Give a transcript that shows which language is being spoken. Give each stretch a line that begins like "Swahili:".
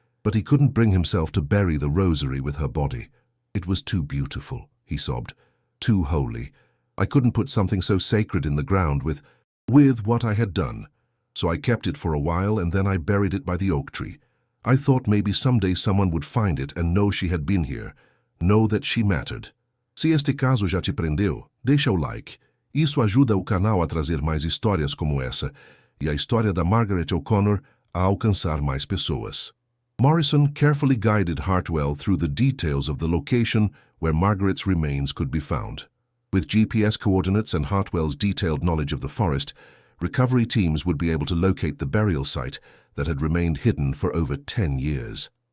English: But he couldn't bring himself to bury the Rosary with her body. "It was too beautiful," he sobbed. "Too holy. I couldn't put something so sacred in the ground with what I had done. So I kept it for a while, and then I buried it by the oak tree. I thought maybe someday someone would find it and know she had been here, know that she mattered.
Portuguese: Se este caso já te prendeu, deixa o like. Isso ajuda o canal a trazer mais histórias como essa, e a história da Margaret O'Connor a alcançar mais pessoas."
English: Morrison carefully guided Hartwell through the details of the location where Margaret's remains could be found. With GPS coordinates and Hartwell's detailed knowledge of the forest, recovery teams would be able to locate the burial site that had remained hidden for over 10 years.